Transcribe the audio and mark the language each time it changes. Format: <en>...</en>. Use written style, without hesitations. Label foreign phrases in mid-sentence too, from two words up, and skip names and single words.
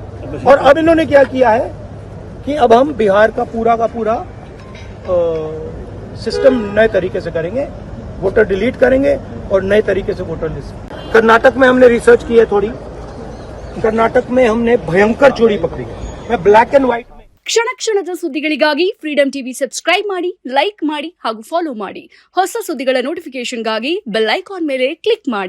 <hi>और अब इन्होंने क्या किया है कि अब हम बिहार का पूरा सिस्टम नए तरीके से करेंगे,</hi> <en>voter delete</en> <hi>करेंगे और नए तरीके से</hi> <en>voter list.</en> <hi>कर्नाटक में हमने रिसर्च की है थोड़ी, कर्नाटक में हमने भयंकर चोरी पकड़ी है। मैं</hi> <en>black and white</en> <hi>में</hi> <kn>ಕ್ಷಣ ಕ್ಷಣದ ಸುದ್ದಿಗಳಿಗಾಗಿ ಫ್ರೀಡಂ ಟಿವಿ ಸಬ್ಸ್ಕ್ರೈಬ್ ಮಾಡಿ, ಲೈಕ್ ಮಾಡಿ ಹಾಗೂ ಫಾಲೋ ಮಾಡಿ. ಹೊಸ ಸುದ್ದಿಗಳ ನೋಟಿಫಿಕೇಶನ್ಗಾಗಿ</kn> <en>bell icon</en> <kn>ಮೇಲೆ ಕ್ಲಿಕ್ ಮಾಡಿ.</kn>